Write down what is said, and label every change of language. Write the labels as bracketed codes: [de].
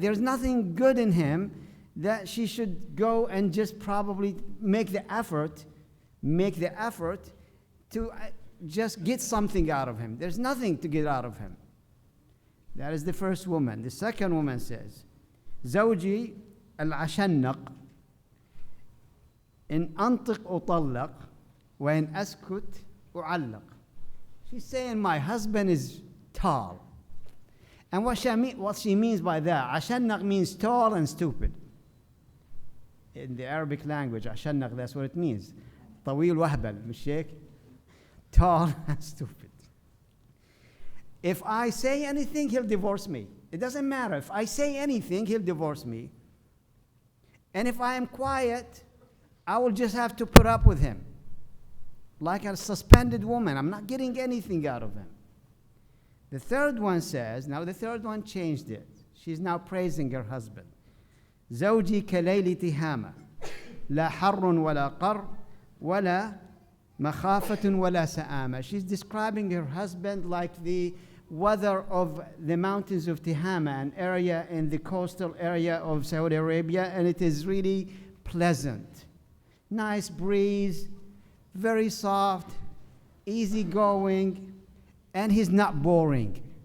[en] There's nothing good in him that she should go and just probably make the effort to just get something out of him. There's nothing to get out of him. That is the first woman. The second woman says, [ar] زوجي العشنق إن أنطق أطلق وإن أسكت أعلق. [en] She's saying my husband is tall. And what she means by that, أشنق means tall and stupid. In the Arabic language, أشنق, that's what it means. [ar] طويل وهبل, مش هيك? [en] Tall and stupid. If I say anything, he'll divorce me. It doesn't matter. If I say anything, he'll divorce me. And if I am quiet, I will just have to put up with him. Like a suspended woman. I'm not getting anything out of him. The third one says, now the third one changed it. She's now praising her husband. [ar] زوجي كليل تهامة لا حر ولا قر ولا مخافة ولا سآمة. [en] She's describing her husband like the weather of the mountains of Tihama, an area in the coastal area of Saudi Arabia, and it is really pleasant. Nice breeze, very soft, easygoing, and he's not boring.